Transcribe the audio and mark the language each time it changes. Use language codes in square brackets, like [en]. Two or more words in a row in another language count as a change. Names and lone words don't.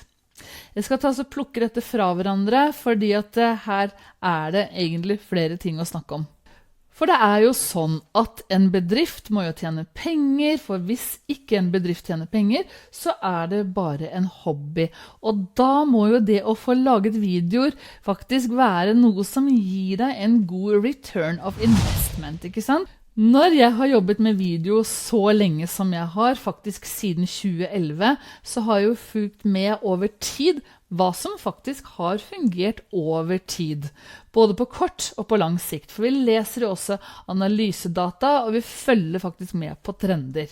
[no] Jeg skal ta og plukke dette fra hverandre, fordi at her er det egentlig flere ting å snakke om. For det er jo sånn at en bedrift må jo tjene penger, for hvis ikke en bedrift tjener penger, så er det bare en hobby. Og da må jo det å få laget videoer faktisk være noe som gir deg en god [en] return of investment, [no] ikke sant? Når jeg har jobbet med video så lenge som jeg har, faktisk siden 2011, så har jeg jo fulgt med over tid hva som faktisk har fungert over tid, både på kort og på lang sikt. For vi leser jo også analysedata, og vi følger faktisk med på trender.